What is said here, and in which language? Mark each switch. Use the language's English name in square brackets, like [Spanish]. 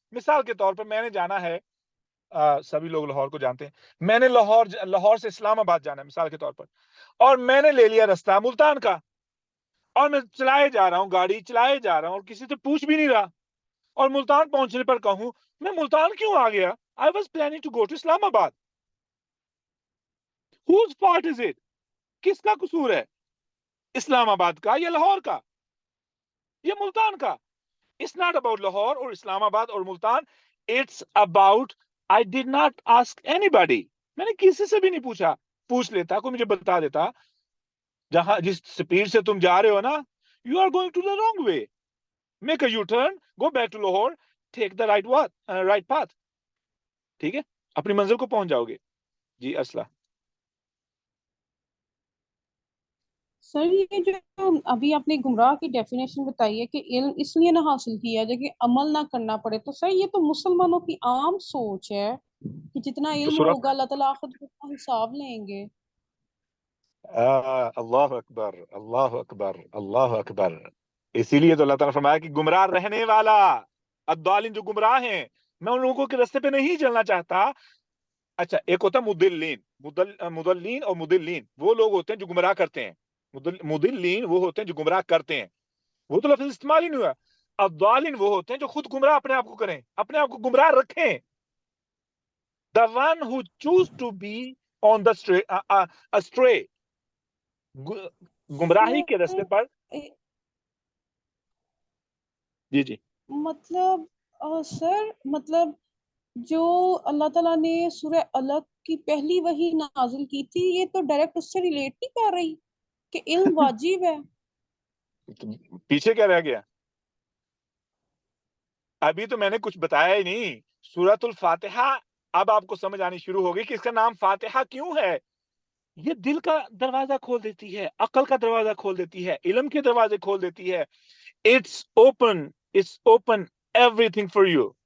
[Urdu] مثال کے طور پر میں نے جانا ہے, سبھی لوگ لاہور کو جانتے ہیں, میں نے لاہور سے اسلام آباد جانا ہے مثال کے طور پر, اور میں نے لے لیا رستہ ملتان کا, اور میں چلائے جا رہا ہوں, گاڑی چلائے جا رہا ہوں, اور کسی سے پوچھ بھی نہیں رہا, اور ملتان پہنچنے پر کہوں میں ملتان کیوں آ گیا, [English] I was planning to go to [Urdu] اسلام آباد. [English] Whose fault is it? [Urdu] کس کا قصور ہے؟ [English] Islamabad کا یا لاہور کا یا ملتان کا. It's not about لاہور اور اسلام آباد اور Multan. It's about I did not ask anybody. [Urdu] میں نے کسی سے بھی نہیں پوچھا. پوچھ لیتا, کوئی مجھے بتا دیتا جہاں جس سپیڈ سے تم جا رہے ہو نا, [English] you are going to the wrong way. Make a U-turn, go back to Lahore, take the right path. [Urdu] ٹھیک ہے, اپنی منزل کو پہنچ جاؤ گے. جی اسلحہ. سر یہ جو ابھی آپ نے گمراہ کی ڈیفینیشن بتائی ہے کہ علم اس لیے نہ حاصل کیا جائے کہ عمل نہ کرنا پڑے, تو سر یہ تو مسلمانوں کی عام سوچ ہے کہ جتنا تو علم ہوگا اللہ تعالیٰ آخر میں اتنا حساب لیں گے. اللہ اکبر, اللہ اکبر, اللہ اکبر. اسی لیے تو اللہ تعالیٰ نے فرمایا کہ گمراہ رہنے والا, الضالین جو گمراہ ہیں, میں ان لوگوں کے راستے پہ نہیں چلنا چاہتا. اچھا, ایک ہوتا ہے مضلین, مضلین اور مضلین, وہ لوگ ہوتے ہیں جو گمراہ کرتے ہیں. مضلین وہ ہوتے ہیں جو گمراہ کرتے ہیں, وہ تو لفظ استعمال ہی نہیں ہوا. الضالین وہ ہوتے ہیں جو خود گمراہ اپنے آپ کو کریں, اپنے آپ کو گمراہ رکھیں. [English] The one who choose to be on the astray, [Urdu] گمراہی کے راستے پر. جی جی. مطلب سر, مطلب جو اللہ تعالیٰ نے سورہ الگ کی پہلی وحی نازل کی تھی, یہ تو ڈائریکٹ اس سے ریلیٹ نہیں کر رہی کہ علم واجب ہے. پیچھے کیا رہ گیا؟ ابھی تو میں نے کچھ بتایا ہی نہیں. سورۃ الفاتحہ اب آپ کو سمجھ آنی شروع ہوگی کہ اس کا نام فاتحہ کیوں ہے. یہ دل کا دروازہ کھول دیتی ہے, عقل کا دروازہ کھول دیتی ہے, علم کے دروازے کھول دیتی ہے. [English] It's open everything for you.